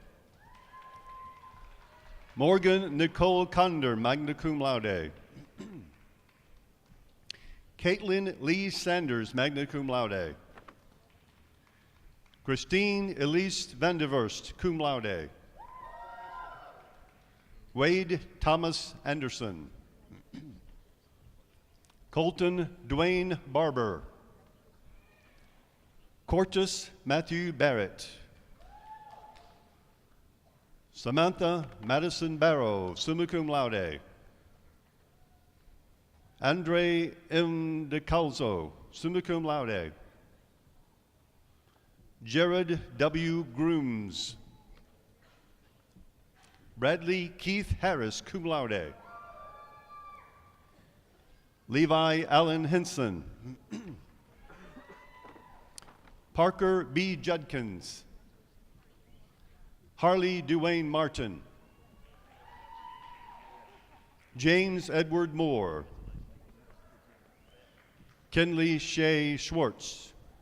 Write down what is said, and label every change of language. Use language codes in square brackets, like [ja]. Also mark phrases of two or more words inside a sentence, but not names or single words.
[la] Morgan Nicole Conder, magna cum laude. Caitlin Lee Sanders, magna cum laude. Christine Elise Vanderverst, cum laude. Wade Thomas Anderson. Colton Dwayne Barber. Cortus Matthew Barrett. Samantha Madison Barrow, summa cum laude. Andre M. DeCalzo, summa cum laude. Jared W. Grooms. Bradley Keith Harris, cum laude. Levi Allen Henson. Parker B. Judkins. Harley Duane Martin. James Edward Moore. Kenley Shea Schwartz.